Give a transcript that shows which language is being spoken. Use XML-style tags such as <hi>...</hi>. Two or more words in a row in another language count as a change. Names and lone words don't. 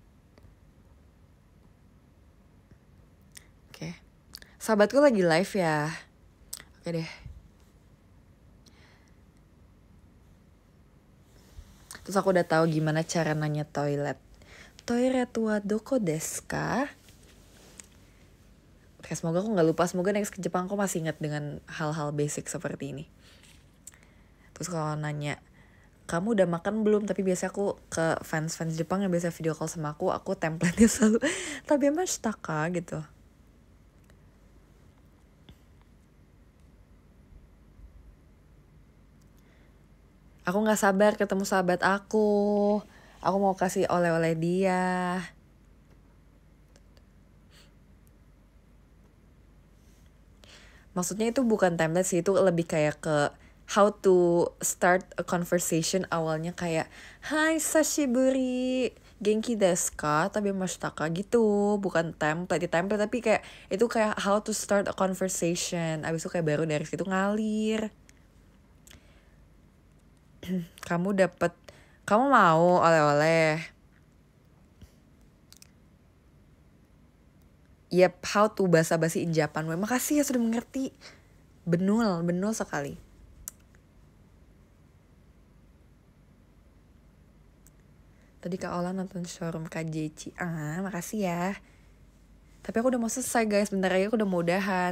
<id>Oke. Sahabatku lagi live ya. Oke deh. Terus aku udah tahu gimana cara nanya toilet.</id> <ja>トイレはどこですか?</ja> <id>Oke, semoga aku gak lupa. Semoga next ke Jepang aku masih ingat dengan hal-hal basic seperti ini. Terus kalau nanya, kamu udah makan belum? Tapi biasa aku ke fans Jepang yang biasa video call sama aku template-nya selalu</id> <ja>食べましたか</ja> <id>gitu. Aku gak sabar ketemu sahabat aku. Aku mau kasih oleh-oleh dia. Maksudnya itu bukan template sih, itu lebih kayak ke</id> <en>how to start a conversation.</en> <id>Awalnya kayak,</id> <ja>はい、久しぶり、元気ですか?食べましたか? Gitu.</ja> <id>Bukan template tapi kayak itu kayak</id> <en>how to start a conversation.</en> <id>Abis itu kayak baru dari situ ngalir. Kamu mau oleh-oleh? Yep, how to basa-basi in Japan. Makasih ya sudah mengerti. Benul sekali. Tadi Kak Ola nonton showroom KJC. Makasih ya. Tapi aku udah mau selesai guys. Bentar lagi aku udah mau udahan.</id>